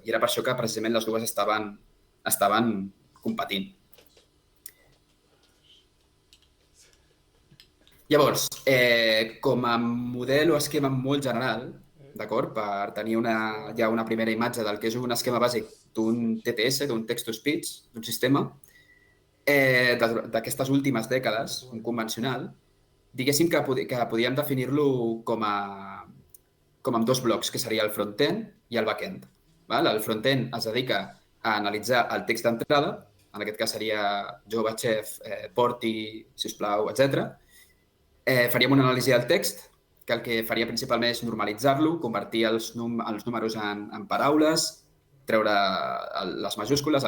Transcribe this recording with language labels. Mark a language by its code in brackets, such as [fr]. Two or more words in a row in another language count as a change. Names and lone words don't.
[ca] I era per això que precisament les dues estaven competint. Llavors, com a model o esquema molt general, d'acord, per tenir ja una primera imatge del que és un esquema bàsic d'un TTS, d'un [en] text-to-speech, [ca] d'un sistema, d'aquestes últimes dècades, un convencional, diguéssim que podíem definir-lo com amb dos blocs, que seria el front-end i el back-end. El front-end es dedica a analitzar el text d'entrada, en aquest cas seria Jova, Chef, Porti, sisplau, etc. Faríem una anàlisi del text, que el que faria principalment és normalitzar-lo, convertir els números en paraules, treure les majúscules, el